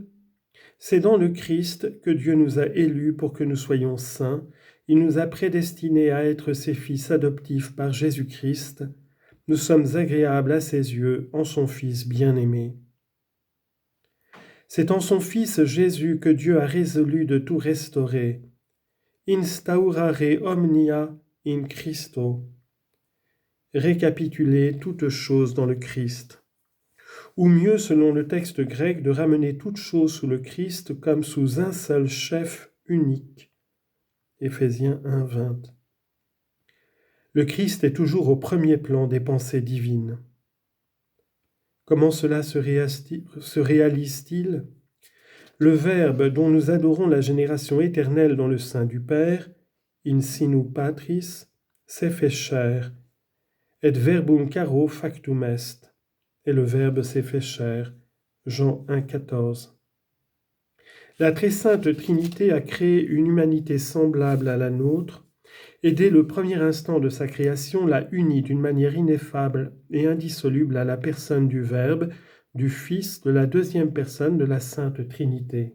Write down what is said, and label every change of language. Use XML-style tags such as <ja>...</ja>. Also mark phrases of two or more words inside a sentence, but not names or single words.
<fr>C'est dans le Christ que Dieu nous a élus pour que nous soyons saints. Il nous a prédestinés à être ses fils adoptifs par Jésus-Christ. Nous sommes agréables à ses yeux en son Fils bien-aimé. C'est en son Fils Jésus que Dieu a résolu de tout restaurer.</fr> <la>Instaurare omnia in Christo.</la> <fr>Récapituler toutes choses dans le Christ. Ou mieux, selon le texte grec, de ramener toutes choses sous le Christ comme sous un seul chef unique. Éphésiens 1, 20. Le Christ est toujours au premier plan des pensées divines. Comment cela se réalise-t-il ? Le Verbe dont nous adorons la génération éternelle dans le sein du Père,</fr> <la>in sinu Patris,</la> <fr>s'est fait chair,</fr> <la>et verbum caro factum est,</la> <fr>et le Verbe s'est fait chair. Jean 1, 14. La très sainte Trinité a créé une humanité semblable à la nôtre, et dès le premier instant de sa création l'a unie d'une manière ineffable et indissoluble à la personne du Verbe, du Fils, de la deuxième personne de la Sainte Trinité.</fr>